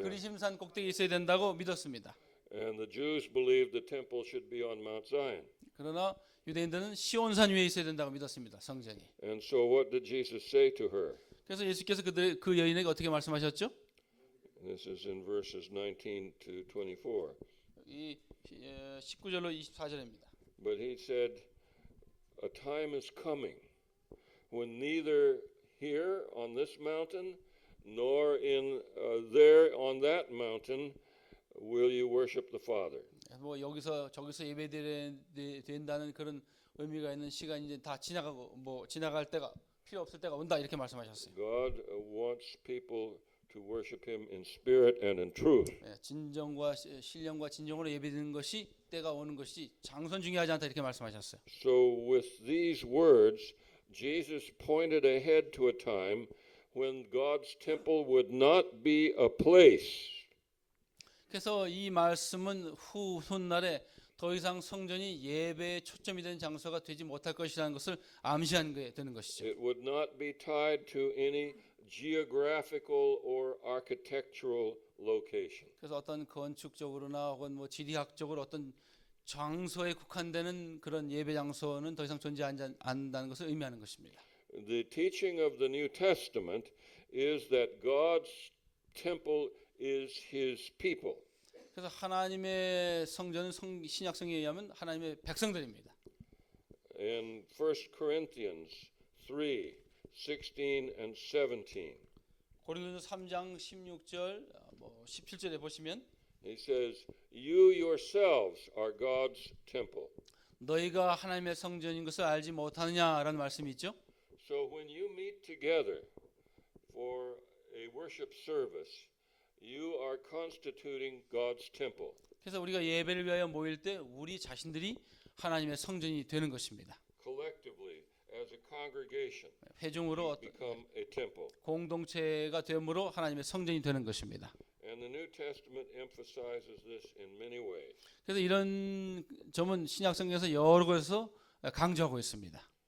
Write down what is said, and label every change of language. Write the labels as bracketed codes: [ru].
[ko] 그리심산 꼭대기에 있어야 된다고 믿었습니다. [en] And the Jews believed the temple should be on Mount Zion. [ko] 그러나 유대인들은 시온산 위에 있어야 된다고 믿었습니다. 성전이. [en] And so what did Jesus say to her? [ko] 그래서 예수께서 그 여인에게 어떻게 말씀하셨죠? [en] This is in verses 19 to 24. [ko] 이 19절로 24절입니다. [en] But he said, "A time is coming when neither here on this mountain nor in there on that mountain will you worship the Father." [ko] 뭐 여기서 저기서 예배드린다는 그런 의미가 있는 시간이 이제 다 지나가고 뭐 지나갈 때가 필요 없을 때가 온다 이렇게 말씀하셨어요. [en] God wants people to worship him in spirit and in truth. [ko] 진정과 신령과 진정으로 예배드리는 것이 때가 오는 것이 장선 중요하지 않다 이렇게 말씀하셨어요. [en] So with these words, Jesus pointed ahead to a time when God's temple would not be a place. [ko] 그래서 이 말씀은 훗날에 더 이상 성전이 예배에 초점이 되는 장소가 되지 못할 것이라는 것을 암시한 게 되는 것이죠. [en] It would not be tied to any geographical or architectural location. [ko] 그래서 어떤 건축적으로나 혹은 뭐 지리학적으로 어떤 장소에 국한되는 그런 예배 장소는 더 이상 존재하지 않는다는 것을 의미하는 것입니다. [en] The teaching of the New Testament is that God's temple is his people. [ko] 그래서 하나님의 성전은 신약 성경에 의하면 하나님의 백성들입니다. [en] In 1 Corinthians 3:16 and 17, [ko] 고린도서 3장 16절 뭐 17절에 보시면 [en] he says, "You yourselves are God's temple." [ko] 너희가 하나님의 성전인 것을 알지 못하느냐라는 말씀이 있죠. [en] So when you meet together for a worship service, you are constituting God's temple. [ko] 그래서 우리가 예배를 위하여 모일 때 우리 자신들이 하나님의 성전이 되는 것입니다. [en] Collectively, as a congregation, [ko] 회중으로 [en] become a temple. [ko] 공동체가 됨으로 하나님의 성전이 되는 것입니다. [en] And the New Testament emphasizes this in many ways. [ko] 그래서 이런 점은 신약 성경에서 여러 곳에서 강조하고 있습니다.